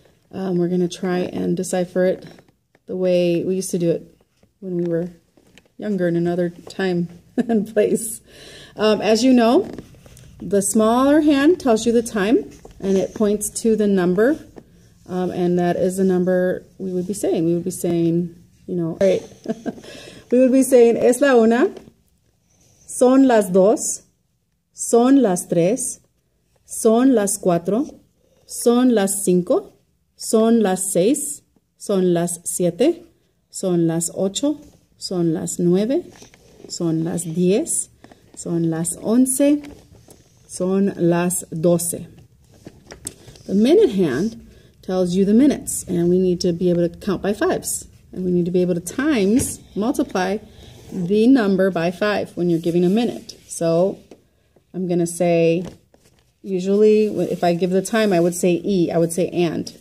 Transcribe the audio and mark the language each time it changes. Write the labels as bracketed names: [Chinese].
[English] We're going to try and decipher it the way we used to do it when we were younger in another time and place. As you know, the smaller hand tells you the time, and it points to the number, and that is the number we would be saying. We would be saying, you know, right. We would be saying, [Spanish] es la una, son las dos, son las tres, son las cuatro, son las cinco, son las seis, son las siete, son las ocho, son las nueve, son las 10, son las 11, son las 12. [English] The minute hand tells you the minutes, and we need to be able to count by fives. And we need to be able to multiply the number by 5 when you're giving a minute. So I'm going to say, usually if I give the time, I would say y, I would say and.